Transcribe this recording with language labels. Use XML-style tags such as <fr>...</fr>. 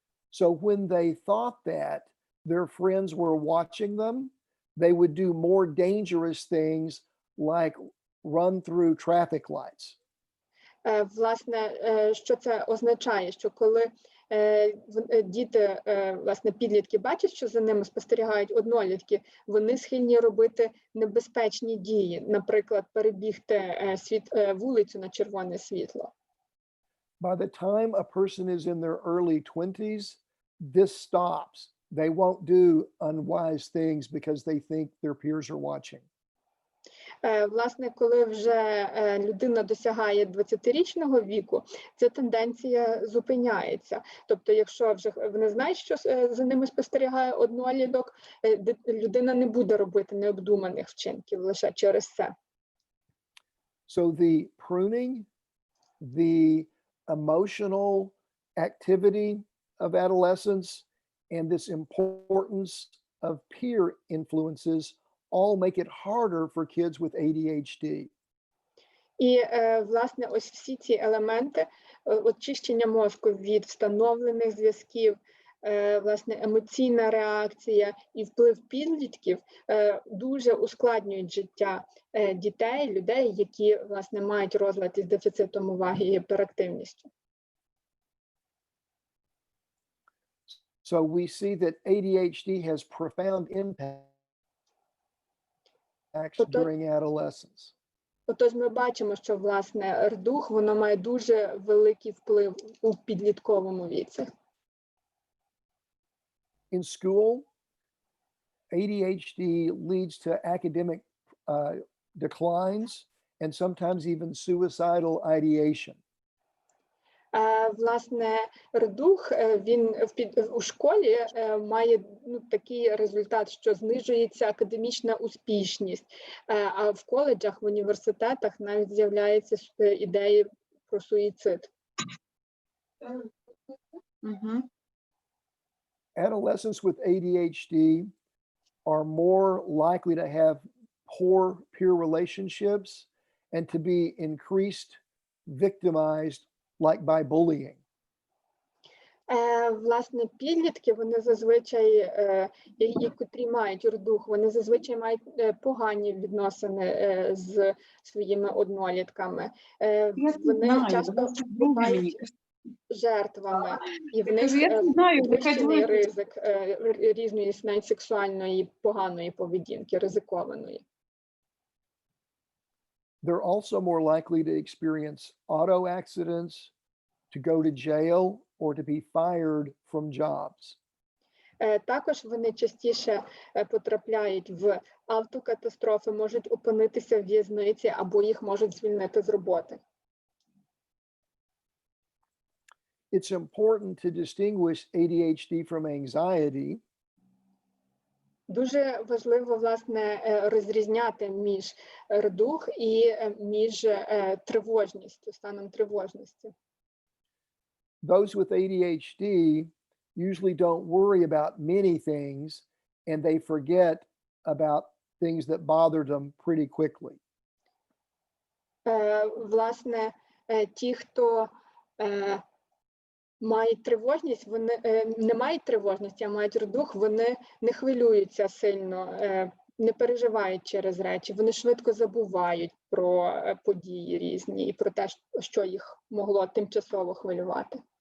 <en>So when they thought that their friends were watching them, they would do more dangerous things like run through traffic lights.</en> <uk>Власне, що це означає? Що коли діти, власне, підлітки бачать, що за ними спостерігають однолітки, вони схильні робити небезпечні дії, наприклад, перебігти вулицю на червоне світло.</uk> <en>By the time a person is in their early 20s, this stops. They won't do unwise things because they think their peers are watching.</en> <uk>Власне, коли вже людина досягає 20-річного віку, ця тенденція зупиняється. Тобто, якщо вже вони знають, що за ними спостерігає одноліток, людина не буде робити необдуманих вчинків лише через це.</uk> <en>So the pruning, the emotional activity of adolescence, and this importance of peer influences all make it harder for kids with ADHD.</en> <uk>І, власне, ось всі ці елементи, очищення мозку від встановлених зв'язків, власне, емоційна реакція і вплив підлітків дуже ускладнюють життя дітей, людей, які, власне, мають розлад із дефіцитом уваги і гіперактивністю.</uk> <en>So we see that ADHD has profound impacts during adolescence.</en> <uk>Отож, ми бачимо, що, власне, РДУГ, воно має дуже великий вплив у підлітковому віці.</uk> <en>In school, ADHD leads to academic declines and sometimes even suicidal ideation.</en> <uk>Власне, РДУГ, він у школі має такий результат, що знижується академічна успішність, а в коледжах, в університетах навіть з'являються ідеї про суїцид.</uk> <en>Adolescents with ADHD are more likely to have poor peer relationships and to be increased victimized, like by bullying.</en> <uk>Власне, підлітки, вони зазвичай, котрі мають РДУГ, вони зазвичай мають погані відносини з своїми однолітками. Вони часто бувають жертвами, і в них підвищений ризик різної навіть сексуальної поганої поведінки, ризикованої.</uk> <en>They're also more likely to experience auto accidents, to go to jail, or to be fired from jobs.</en> <uk>Також вони частіше потрапляють в автокатастрофи, можуть опинитися в в'язниці або їх можуть звільнити з роботи.</uk> <en>It's important to distinguish ADHD from anxiety.</en> <uk>Дуже важливо, власне, розрізняти між РДУГ і між тривожністю, станом тривожності.</uk> <en>Those with ADHD usually don't worry about many things and they forget about things that bothered them pretty quickly.</en> <uk>Власне, ті, хто мають тривожність, вони не мають тривожності, а мають РДУГ, вони не хвилюються сильно, не переживають через речі, вони швидко забувають про події різні і про те, що їх могло тимчасово хвилювати.</uk>